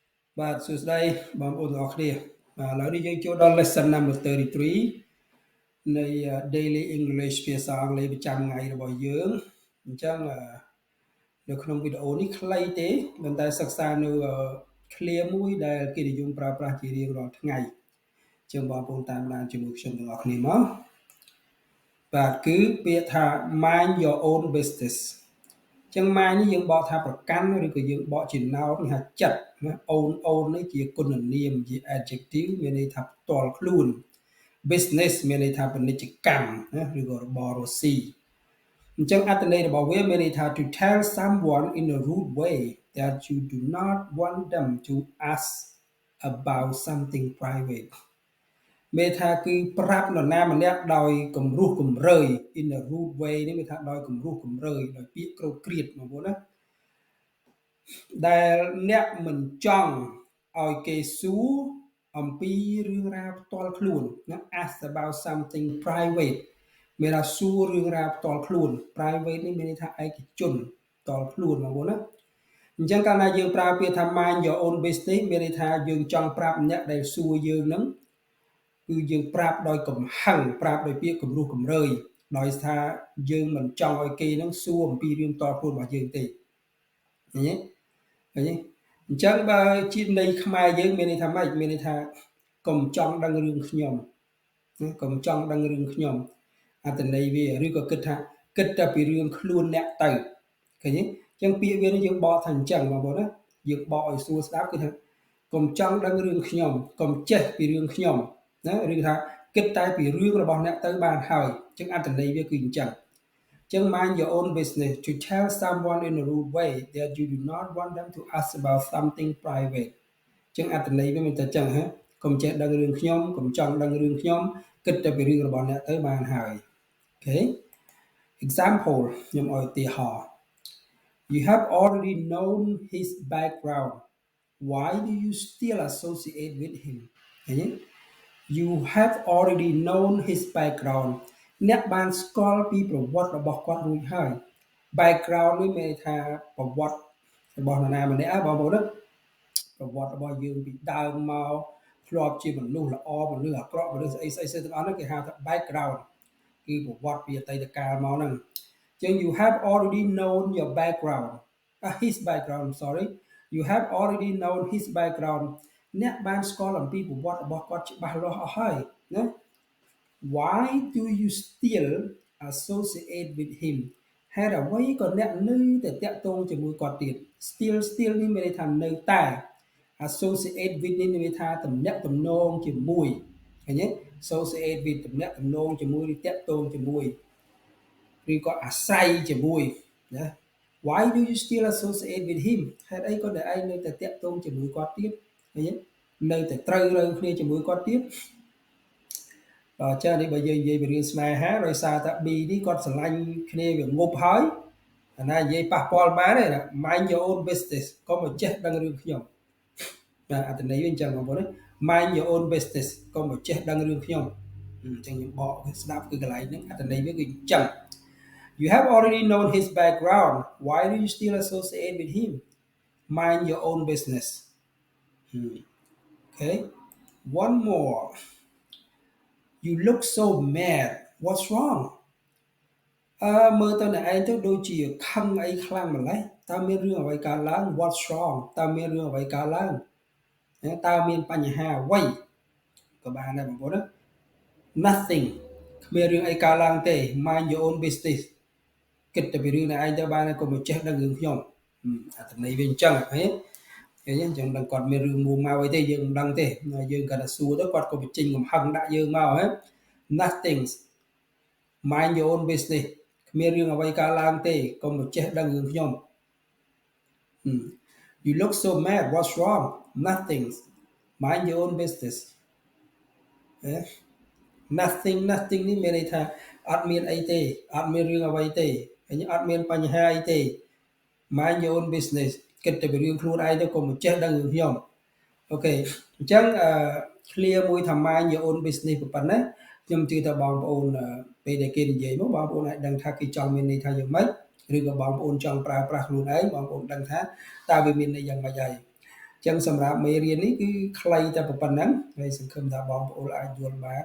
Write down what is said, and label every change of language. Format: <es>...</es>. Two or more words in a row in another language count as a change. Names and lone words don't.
<km>បាទសួស្តីបងប្អូនទាំងអស់គ្នាបាទឥឡូវនេះយើងចូលដល់</km> <en>lesson number 33</en> <km>នៃ</km> <en>daily English</en> <km>ភាសាអង់គ្លេសប្រចាំថ្ងៃរបស់យើងអញ្ចឹងនៅក្នុងវីដេអូនេះខ្លីទេប៉ុន្តែសិក្សានៅឃ្លាមួយដែលគេនិយម ប្រើប្រាស់ជារៀងរាល់ថ្ងៃអញ្ចឹងបងប្អូនតាមដានជាមួយខ្ញុំទាំងអស់គ្នាមកបាទគឺពាក្យថា</km> <en>mind your own business</en> <km>ចឹង mind នេះយើងបកថាប្រ កាន់ឬក៏យើងបកជា noun គេហៅចិត្តណា own នេះជាគុណនាមជា adjective មានន័យថាផ្ទាល់ខ្លួន business មានន័យថាពាណិជ្ជកម្មណាឬក៏របររកស៊ីអញ្ចឹងអត្ថន័យរបស់វាមានន័យថា</km> <en>to tell someone in a rude way that you do not want them to ask about something private</en> <km>មានថាគឺប្រាប់នរណាម្នាក់ដោយគំរោះគំរើយ</km> <en>in a rude way</en> <km>នេះមានថាដោយគំរោះគំរើយដោយពាក្យក្រោតក្រៀតបងប្អូនណា ដែលអ្នកមិនចង់ឲ្យគេសួរអំពីរឿងរ៉ាវផ្ទាល់ខ្លួនណា</km> <en>ask about something private</en> <km>មានថាសួររឿងរ៉ាវផ្ទាល់ខ្លួន private នេះមានន័យថាឯកជនផ្ទាល់ខ្លួនបងប្អូនណាអញ្ចឹងកាលណាយើងប្រើពាក្យថា</km> <en>mind your own business</en> <km>មានន័យថាយើងចង់ប្រាប់អ្នកដែលសួរ យើងហ្នឹងគឺយើងប្រាប់ដោយកំហឹងប្រាប់ដោយពាក្យគំរោះគំរើយដោយថាយើងមិនចង់ឲ្យគេហ្នឹងសួរអំពីរឿងផ្ទាល់ខ្លួនរបស់យើងទេឃើញទេឃើញទេអញ្ចឹងបើជាន័យខ្មែរយើង មានន័យថាម៉េចមានន័យថាកុំចង់ដឹងរឿងខ្ញុំកុំចង់ដឹងរឿងខ្ញុំអត្ថន័យវាឬក៏គិតថាគិតតែពីរឿងខ្លួនអ្នក ទៅឃើញទេអញ្ចឹងពាក្យវានេះយើងបកថាអញ្ចឹងបងប្អូនណាយើងបកឲ្យស្រួលស្ដាប់គឺថាកុំចង់ដឹងរឿងខ្ញុំកុំចេះពីរឿងខ្ញុំណាឬថាគិតតែពីរឿងរបស់អ្នកទៅបានហើយអញ្ចឹងអត្ថន័យវាគឺអញ្ចឹងចឹង</km> <en>mind your own business to tell someone in a rude way that you do not want them to ask about something private</en> <km>ចឹងអត្ថន័យវាមិនតែចឹងហ៎កុំចេះដឹងរឿងខ្ញុំកុំចង់ដឹងរឿងខ្ញុំគិតតែពីរឿងរបស់អ្នកទៅបានហើយអូខេ example ខ្ញុំឲ្យឧទាហរណ៍</km> <en>you have already known his background why do you still associate with him</en> <km>ឃើញទេ</km> <en>you have already known his background</en> <km>អ្នកបាន ស្គាល់ពីប្រវត្តិរបស់គាត់រួចហើយ background នេះមានន័យថាប្រវត្តិរបស់នរណាម្នាក់បងប្អូនណាប្រវត្តិរបស់យើងពីដើមមកធ្លាប់ជាមនុស្សល្អមនុស្សអាក្រក់មនុស្សស្អីទាំងអស់ហ្នឹងគេហៅថា background គឺប្រវត្តិពីអតីតកាលមកហ្នឹងអញ្ចឹង</km> <en>you have already known your background his background sorry you have already known his background</en> <km>អ្នកបានស្គាល់អំពីប្រវត្តិរបស់គាត់ច្បាស់លាស់អស់ហើយណា</km> <en>why do you still associate with him</en> <km>ហេតុអ្វីក៏អ្នកនៅតែតាក់ទងជាមួយគាត់ទៀត still នេះមានន័យថានៅតែ</km> <en>associate with</en> <km>នេះមានន័យថាតំណាក់តំណងជាមួយឃើញទេ</km> <en>associate with</en> <km>តំណាក់តំណងជាមួយឬតាក់ទងជាមួយឬក៏អាស្រ័យជាមួយណា</km> <en>why do you still associate with him</en> <km>ហេតុអីក៏តែឯងនៅតែតាក់ទងជាមួយគាត់ទៀតឃើញទេនៅតែត្រូវរើគ្នាជាមួយគាត់ទៀត ចា៎នេះបើយើងនិយាយពីរឿងស្នេហាដោយសារតែ B នេះគាត់ស្រឡាញ់គ្នាវាងប់ហើយអាណានិយាយប៉ះពាល់បានទេ</km> <en>mind your own business</en> <km>កុំមកចេះដឹងរឿងខ្ញុំបាទអត្ថន័យវាអញ្ចឹងបងប្អូន</km> <en>mind your own business</en> <km>កុំមកចេះដឹងរឿងខ្ញុំអញ្ចឹងខ្ញុំបកស្ដាប់គឺកន្លែងហ្នឹងអត្ថន័យវាគឺអញ្ចឹង</km> <en>you have already known his background why do you still associate with him mind your own business okay one more you look so mad what's wrong</en> <km>មើលទៅអ្នកឯងទៅដូចជាខឹងអីខ្លាំងម្ល៉េះតើមានរឿងអ្វីកើតឡើង what's wrong តើមានរឿងអ្វីកើតឡើងតើមានបញ្ហាអ្វីក៏បានដែរបងប្អូនណា nothing គ្មានរឿងអីកើតឡើងទេ</km> <en>mind your own business</en> <km>គិតតែពីរឿងអ្នកឯងទៅបានហើយកុំមកចេះដឹងរឿងខ្ញុំអត្ថន័យវាអញ្ចឹងហ៎ឃើញអញ្ចឹងដឹងគាត់មានរឿងមួម៉ៅអីទេយើងមិនដឹងទេយើងគាត់តែសួរទៅគាត់ក៏បញ្ចេញកំហឹងដាក់យើងមកហ៎</km> <en>nothing mind your own business</en> <km>គ្មានរឿងអ្វីកើតឡើងទេកុំមកចេះដឹងរឿងខ្ញុំ</km> <en>you look so mad what's wrong nothing mind your own business nothing</en> <km>នេះមានន័យថាអត់មានអីទេអត់មានរឿងអ្វីទេហើយអត់មានបញ្ហាអីទេ</km> <en>mind your own business</en> <km>គិតតែពីរឿងខ្លួនឯងទៅកុំ មកចេះដឹងរឿងខ្ញុំអូខេអញ្ចឹងclear មួយថា</km> <en>mind your own business</en> <km>ប៉ុណ្ណាខ្ញុំជឿថាបងប្អូនពេលដែលគេនិយាយមកបងប្អូនអាចដឹងថាគេចង់ មានន័យថាយ៉ាងម៉េចឬក៏បងប្អូនចង់ប្រើប្រាស់ខ្លួនឯងបងប្អូនដឹងថាតើវាមានន័យយ៉ាងម៉េចហើយចឹងសម្រាប់មេរៀននេះគឺខ្លីតែប៉ុណ្ណឹងហើយសង្ឃឹមថាបងប្អូនអាចយល់បាន</km>